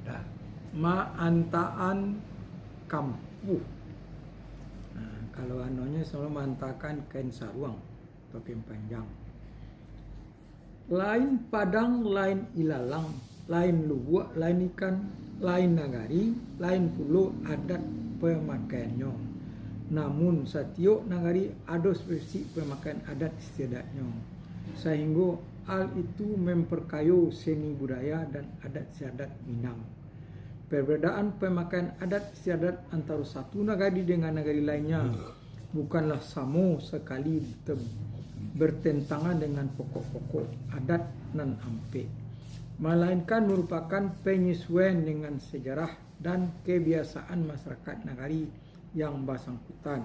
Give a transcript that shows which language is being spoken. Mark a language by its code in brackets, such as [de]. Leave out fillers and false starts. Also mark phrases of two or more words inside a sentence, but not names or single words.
[min] Maantaan kampuh. Nah, kalau anonya selalu mantakan kain saruang atau kain panjang. Lain padang, lain ilalang, lain luwak, lain ikan, lain nagari, lain pulau adat pemakaiannya. [id] Namun setiap nagari ada spesifik pemakaian adat istiadatnya. Sehingga hal itu memperkaya seni budaya dan adat istiadat Minang. Perbedaan pemakaian adat istiadat antara satu nagari dengan nagari lainnya bukanlah sama sekali bertentangan dengan pokok-pokok [min] adat nan ampe, [id] melainkan merupakan penyesuaian dengan sejarah dan kebiasaan masyarakat nagari yang bersangkutan.